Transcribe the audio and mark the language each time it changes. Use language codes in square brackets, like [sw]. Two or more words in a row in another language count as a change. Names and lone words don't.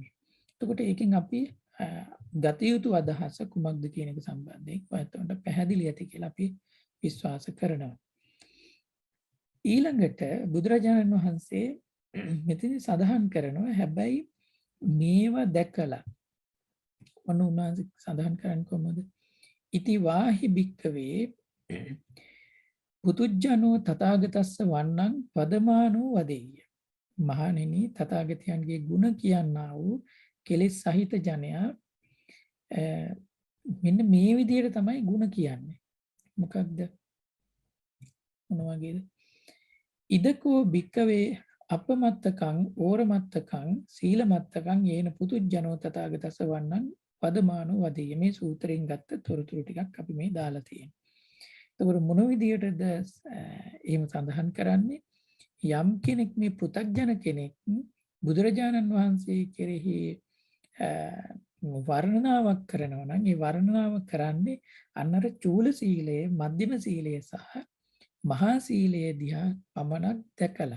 [si] එතකොට ඒකෙන් අපි ගත යුතු අදහස කුමක්ද කියන එක සම්බන්ධයෙන් ඔයත්න්ට පැහැදිලි ඇති කියලා අපි විශ්වාස කරනවා. ඊළඟට බුදුරජාණන් වහන්සේ මෙතන සඳහන් කරනවා හැබැයි මේවා දැකලා ඔන්න උන්වහන්සේ සඳහන් කරන්නේ කොහොමද? [pi] ඉති වාහි භික්කවේ පුතුජ්ජනෝ තථාගතස්ස වන්නං පදමානෝ වදෙය්‍ය. [si] මහණෙනි තථාගතයන්ගේ ගුණ කියනා වූ කෙලෙස් සහිත ජනයා මෙන්න මේ විදිහට තමයි ගුණ කියන්නේ. මොකක්ද? මොන වගේද? [pi] ඉදකෝ භික්කවේ අපමත්තකං ඕරමත්තකං සීලමත්තකං යේන පුතුජ්ජනෝ තථාගතස්ස වන්නං පදමානෝ වදෙය්‍ය. [si] මේ සූත්‍රයෙන් ගත්ත තොරතුරු ටිකක් අපි මේ දාලා තියෙනවා. එතකොට මොන විදිහටද එහෙම සඳහන් කරන්නේ? යම් කෙනෙක් මේ පෘථග්ජන කෙනෙක් බුදුරජාණන් වහන්සේ කෙරෙහි වර්ණනාවක් කරනවා නම් ඒ වර්ණනාව කරන්නේ අන්නර චූල සීලය, මධ්‍යම සීලය සහ මහා සීලය දිහා පමණක් දැකලා.